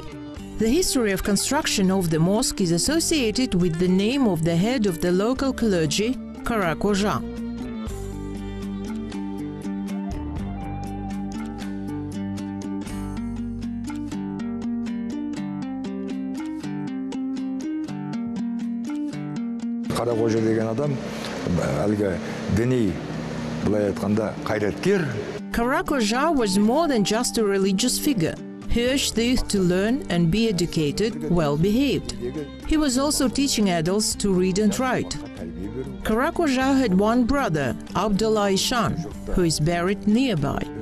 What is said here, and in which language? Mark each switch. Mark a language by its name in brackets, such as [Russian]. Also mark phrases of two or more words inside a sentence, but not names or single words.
[English] The history of construction of the mosque is associated with the name of the head of the local clergy, Karakoja. [Kazakh] Karakoja деген адам әлгі діни былай айтқанда қайраткер. [English] Karakoja was more than just a religious figure. He urged the youth to learn and be educated, well-behaved. He was also teaching adults to read and write. Karakoja had one brother, Abdullah Ishan, who is buried nearby.